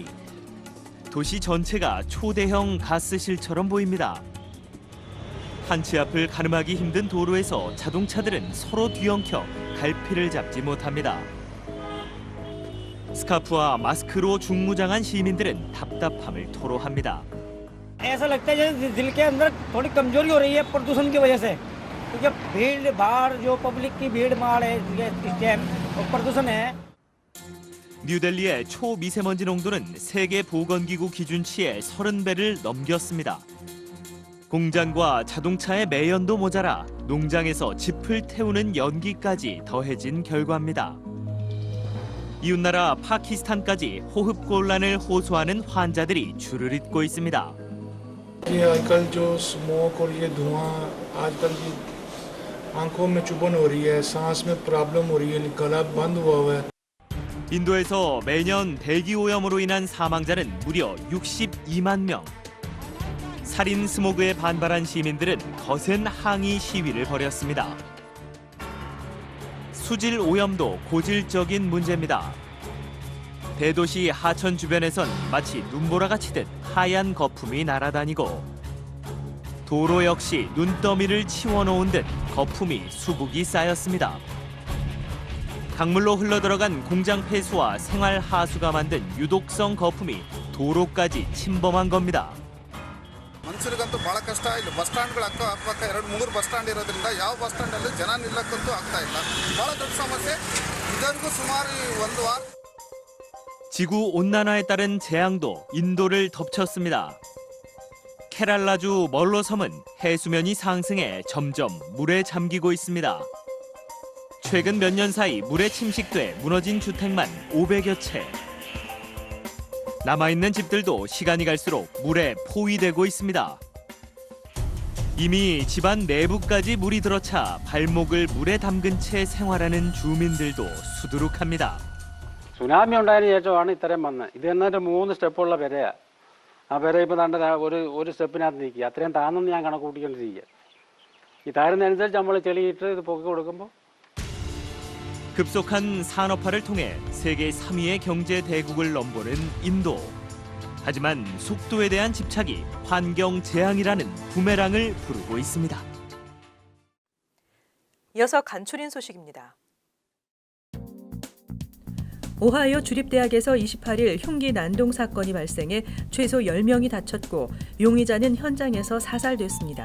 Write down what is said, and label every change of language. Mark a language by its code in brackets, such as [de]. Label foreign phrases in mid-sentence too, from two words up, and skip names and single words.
[ko] 도시 전체가 초대형 가스실처럼 보입니다. 한치 앞을 가늠하기 힘든 도로에서 자동차들은 서로 뒤엉켜 갈피를 잡지 못합니다. 스카프와 마스크로 중무장한 시민들은 답답함을 토로합니다. [hi] ऐसा लगता है जैसे दिल के अंदर थोड़ी कमजोरी हो रही है प्रदूषण की वजह से क्योंकि भीड़ भाड़ जो पब्लिक की भीड़ भाड़ है इस टाइम और प्रदूषण है. [ko] 뉴델리의 초미세먼지 농도는 세계 보건기구 기준치의 30배를 넘겼습니다. 공장과 자동차의 매연도 모자라 농장에서 짚을 태우는 연기까지 더해진 결과입니다. 이웃나라 파키스탄까지 호흡곤란을 호소하는 환자들이 줄을 잇고 있습니다. [hi] ये आजकल जो स्मोक और ये धुआं आजकल की आंखों में चुभन हो रही है, सांस में प्रॉब्लम हो रही है, गला बंद हुआ हुआ है. [ko] 인도에서 매년 대기 오염으로 인한 사망자는 무려 62만 명. 살인 스모그에 반발한 시민들은 거센 항의 시위를 벌였습니다. 수질 오염도 고질적인 문제입니다. 대도시 하천 주변에선 마치 눈보라가 치듯 하얀 거품이 날아다니고 도로 역시 눈더미를 치워놓은 듯 거품이 수북이 쌓였습니다. 강물로 흘러들어간 공장 폐수와 생활 하수가 만든 유독성 거품이 도로까지 침범한 겁니다. [kn] ಮನುಷ್ಯರಿಗಂತೂ ಬಹಳ ಕಷ್ಟ. ಇಲ್ಲಿ [en] bus standgalu [kn] ಅಕ್ಕಪಕ್ಕ 2-3 [en] bus stand [kn] ಇರೋದ್ರಿಂದ ಯಾವ [en] bus standallu [kn] ಜನ ನಿಲ್ಲಕ್ಕಂತೂ ಆಗ್ತಾ ಇಲ್ಲ. ಬಹಳ ದೊಡ್ಡ ಸಮಸ್ಯೆ. ಇದರಿಗೂ ಸುಮಾರು 1 ವಾರ. [ko] 지구 온난화에 따른 재앙도 인도를 덮쳤습니다. 케랄라주 멀로 섬은 해수면이 상승해 점점 물에 잠기고 있습니다. 최근 몇 년 사이 물에 침식돼 무너진 주택만 500여 채. 남아있는 집들도 시간이 갈수록 물에 포위되고 있습니다. 이미 집안 내부까지 물이 들어차 발목을 물에 담근 채 생활하는 주민들도 수두룩합니다. [ml] സുനാമി ഉണ്ടായതിനു ശേഷമാണ് ഇത്രയും വന്നത്. ഇത് എന്നിട്ട് 3 സ്റ്റെപ്പുള്ള പെരയാ. ആ പെര ഇപ്പോൾ താണ്ട ഒരു സ്റ്റെപ്പിനകത്ത് നിൽക്കുക. അത്രയും താന്നെന്ന് ഞാൻ കണക്ക് കൂട്ടിക്കൊണ്ടിരിക്കുക. ഈ താരുന്നതനുസരിച്ച് നമ്മൾ ചെളിയിട്ട് ഇത് പൊക്കി കൊടുക്കുമ്പോൾ [ko] 급속한 산업화를 통해 세계 3위의 경제 대국을 넘보는 인도. 하지만 속도에 대한 집착이 환경 재앙이라는 부메랑을 부르고 있습니다. 이어서 간추린 소식입니다. 오하이오 주립대학에서 28일 흉기 난동 사건이 발생해 최소 10명이 다쳤고 용의자는 현장에서 사살됐습니다.